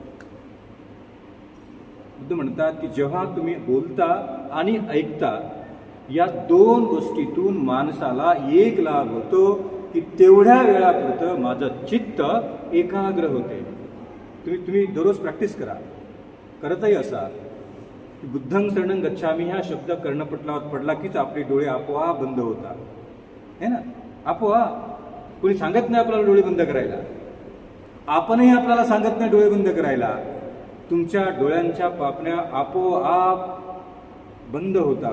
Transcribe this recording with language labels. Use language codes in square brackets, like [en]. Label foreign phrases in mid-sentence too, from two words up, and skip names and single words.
[mr] बुद्ध म्हणतात की जेव्हा तुम्ही बोलता आणि ऐकता या दोन गोष्टीतून माणसाला एक लाभ होतो की तेवढ्या वेळापुरतं माझं चित्त एकाग्र होते. तुम्ही दररोज प्रॅक्टिस करा. करतही असा की [pi] बुद्धं शरणं गच्छामी [mr] हा शब्द कर्णपटलावर पडला कीच आपले डोळे आपोआप बंद होतात, [hi] है ना. [mr] आपोआप. कोणी सांगत नाही आपल्याला डोळे बंद करायला. आपणही आपल्याला सांगत नाही डोळे बंद करायला. तुमच्या डोळ्यांच्या पापण्या आपोआप बंद होतात.